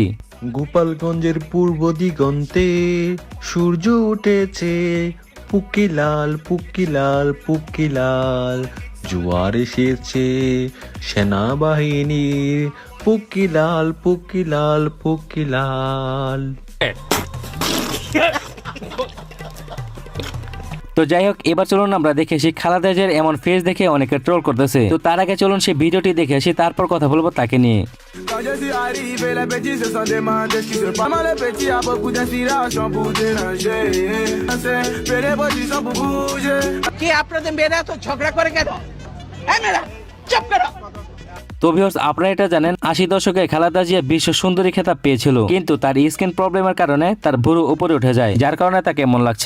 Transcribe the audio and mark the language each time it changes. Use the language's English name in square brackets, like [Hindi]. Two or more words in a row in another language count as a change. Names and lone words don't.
[Bangla] গোপালগঞ্জের পূর্ব দিগন্তে সূর্য উঠেছে, পুকিলাল পুকিলাল পুকিলাল, জোয়ার এসেছে সেনাবাহিনীর, পুকিলাল পুকিলাল পুকিলাল। তো যাই হোক, এবার চলুন আমরা দেখে আসি খালেদা জিয়ার এমন ফেস দেখে অনেকে ট্রোল করতেছে। তো তার আগে চলুন সেই ভিডিওটি দেখে আসি, তারপর কথা বলবো তাকে নিয়ে। [French] Quand je suis arrivé, les petits se sont demandés ce qui se passe. Maman, les petits a beaucoup d'inspiration pour déranger. Fais les positions pour bouger. [Bangla] কি আপনাদের মেয়েরা তো ঝগড়া করে কেন? এই মেয়েরা চুপ করো। তো ভিউয়ার্স, আপনারা এটা জানেন 80 দশকে খালেদা জিয়া বিশ্ব সুন্দরী খেতাব পেয়েছিল, কিন্তু তার [English] skin problemের [Bangla] কারণে তার ভ্রু উপরে উঠে যায়, যার কারণে তাকে এমন লাগছে।